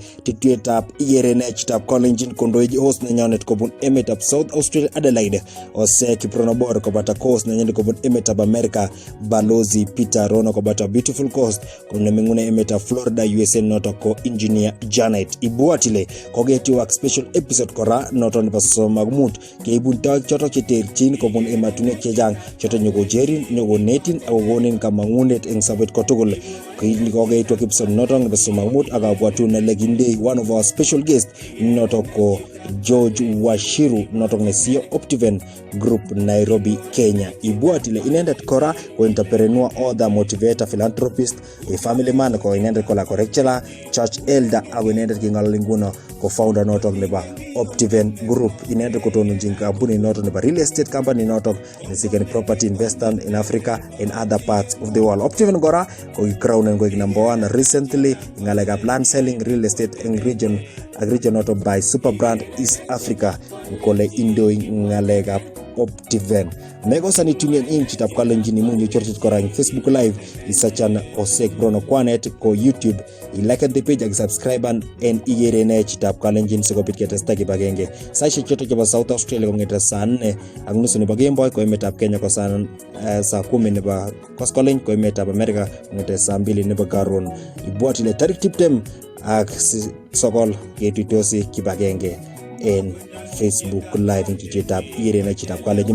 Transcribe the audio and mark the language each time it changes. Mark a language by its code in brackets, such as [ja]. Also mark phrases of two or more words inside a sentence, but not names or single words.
[kln] Tetutietab Igere Nee Chitab Kalenjin kondoi host nenyonet kobun emetab South Australia Adelaide, Ose Kipronobor kobata host nenyonet kobun emetab America, Balozi Peter Ronoh kobata Beautiful Coast konemengune emetab Florida USA notok ko Engineer Janet. Ibwatile koketiwak [en] special episode [kln] kora notok nebo somok mut keibun toek chotok cheterchin kobun ematunwek chechang choto nyokojerin nyokonetin akokonin kamang'unet eng sabet kotugul. Kokeitwa episode notok nebo somok mut akabwatun nele kindei [en] one of our special guest [kln] notok ko George Washiru notok ne CEO Optiven Group Nairobi, Kenya. Ibwatile inendet kora ko entrepreneur, author, motivator, philanthropist, [en] a family man [kln] ko inendet ko la lecturer, [en] church elder [kln] ako inendet kingalali nguno ko founder notok nebo Optiven Group. Inendet kotononjin kampuni notok nebo [en] real estate company [kln] notok ne [en] property investor in Africa and other parts of the world. [kln] Optiven kora ko [en] crown and number 1 recently [kln] ngalekab [en] land selling real estate [kln] eng region notok [en] by super brand East Africa [kln] kole indoi ngalekab Optiven. Megosani tune in Chitab Kalenjin imunyo chorchit kora eng Facebook Live isachan Osek Brono Kwanet ko YouTube. [en] I-like the page [kln] ak subscribe and Igere Nee Chitab Kalenjin sikobit ketesta kibagenge. Saishek choto chebo South Australia kongete saa 4 ak nusu nebo kemboi ko emetab Kenya ko saa 10 nebo koskoleny ko emetab America kongete saa 2 nebo karon. Ibwatile tarik 20 ak 9 ketuitosi kibagenge en Facebook Live intituitab Igere Nee Chitab Kalenjin.